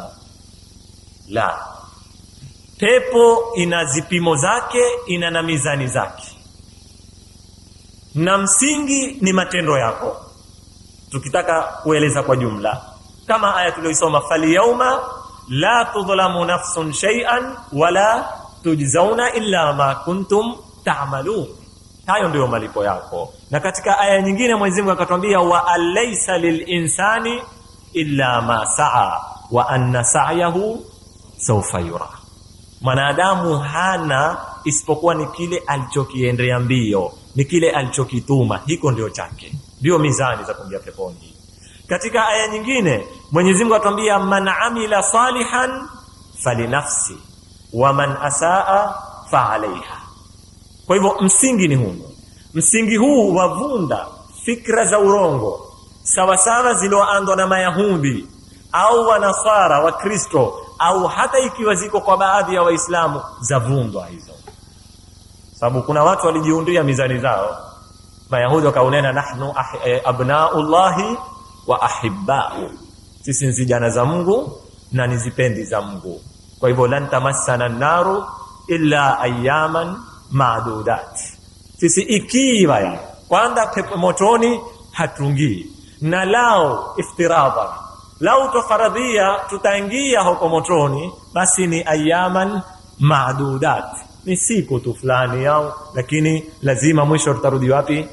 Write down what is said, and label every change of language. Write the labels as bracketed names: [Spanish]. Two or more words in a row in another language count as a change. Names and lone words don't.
[Swahili] La, pepo ina zipimo zake, ina na mizani zake, na msingi ni matendo yako. Tukitaka kueleza kwa jumla, kama aya tuliyosoma, [Arabic] فاليوم لا تظلم نفس شيئا ولا تجزون إلا ما كنتم تعملون. [Swahili] Hayo ndio malipo yako. Na katika aya nyingine Mwenyezi Mungu akatwambia [Arabic] وأن ليس للإنسان إلا ما سعى وأن سعيه سوف يرى. [Swahili] Mwanadamu hana isipokuwa ni kile alichokiendea mbio, ni kile alichokituma, hiko ndio chake. Ndio mizani za kuingia peponi. Katika aya nyingine Mwenyezi Mungu atwambia [Arabic] من عمل صالحا فلنفسه ومن أساء فعليها. [Swahili] Kwa hivyo msingi ni huu. Msingi huu wavunda fikra za urongo sawasawa ziloandwa na Mayahudi au Wanasara wa Kristo, au hata ikiwa ziko kwa baadhi ya Waislamu zavundwa hizo. Sababu kuna watu walijiundia mizani zao. Mayahudi wakaunena [Arabic] نحن أبناء الله وأحباؤه, [Swahili] sisi ni vijana za Mungu na nizipendi za Mungu. Kwa hivyo [Arabic] لن تمسنا النار إلا أياما معدودات, [Swahili] sisi ikiwa ya kwanza pepo motoni hatungii, na lao iftirada, lao tofaradhia tutaingia huko motoni, basi ni [Arabic] أياما معدودات, [Swahili] ni siku tu fulani yao, lakini lazima mwisho tutarudi wapi?